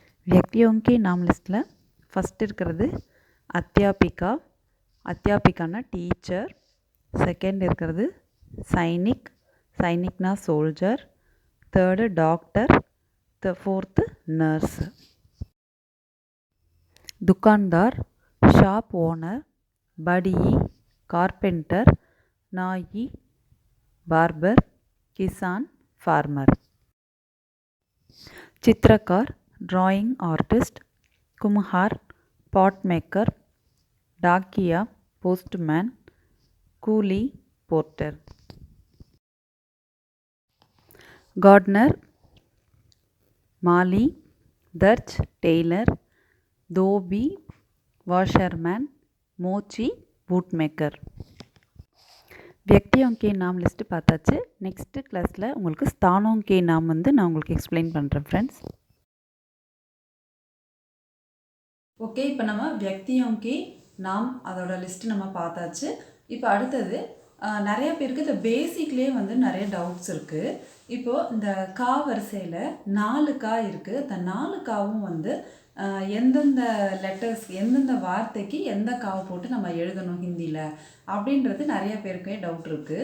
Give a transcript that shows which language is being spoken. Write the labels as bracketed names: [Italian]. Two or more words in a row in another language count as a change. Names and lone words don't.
[Hindi] व्यक्तियों के नाम [Tamil] लिस्टिல் ஃபஸ்ட் இருக்கிறது அத்தியாபிகா. அத்தியாபிகானா டீச்சர். செகண்ட் இருக்கிறது சைனிக். சைனிக்னா சோல்ஜர். தேர்டு டாக்டர். [English] Fourth nurse. [Hindi] दुकानदार [English] shop owner. [Hindi] बड़ी कारपेंटर. नाई बार्बर. किसान फार्मर. चित्रकार [English] drawing artist. [Hindi] कुम्हार [English] pot maker. [Hindi] डाकिया पोस्टमैन. कूली पोर्टर. गार्डनर माली. दर्ज टेलर. धोबी वॉशरमैन. मोची [English] boot maker. [Hindi] व्यक्तियों के नाम लिस्ट பார்த்தாச்சு. [Tamil] நெக்ஸ்ட் கிளாஸில் உங்களுக்கு [Hindi] स्थानों के नाम [Tamil] நான் உங்களுக்கு எக்ஸ்பிளைன் பண்ணுறேன் ஃப்ரெண்ட்ஸ். ஓகே, இப்போ நம்ம [Hindi] व्यक्तियों के नाम [Tamil] அதோட லிஸ்ட் நம்ம பார்த்தாச்சு. இப்போ அடுத்தது நிறைய பேருக்கு இந்த பேசிக்லேயே நிறைய டவுட்ஸ் இருக்குது. இப்போது இந்த கா வரிசையில் 4 கா இருக்குது. இந்த 4 காவும் எந்தெந்த லெட்டர்ஸ் எந்தெந்த வார்த்தைக்கு எந்த காவை போட்டு நம்ம எழுதணும் ஹிந்தியில் அப்படின்றது நிறைய பேருக்கே டவுட் இருக்குது.